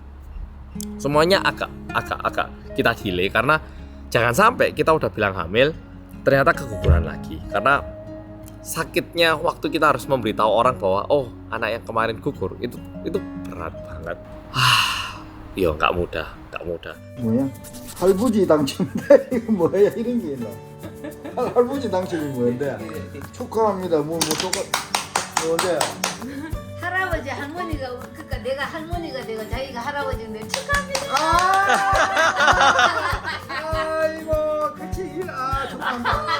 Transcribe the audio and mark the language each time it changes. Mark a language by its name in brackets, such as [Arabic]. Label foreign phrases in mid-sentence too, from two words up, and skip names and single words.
[Indonesian] Semuanya agak kita delay karena jangan sampai kita udah bilang hamil ternyata keguguran lagi. Karena sakitnya waktu kita harus memberitahu orang bahwa oh anak yang kemarin gugur itu berat banget. Iya nggak mudah. [Korean] 뭐야? 할부지 당첨인데 이거 뭐야 이런 게 있나? 할부지 당첨이 뭔데? 축하합니다. 뭐 축하 뭔데? 할아버지 할머니가 그러니까 내가 할머니가 되고 자기가 할아버지인데 축하합니다. 아이고 그치 축하한다.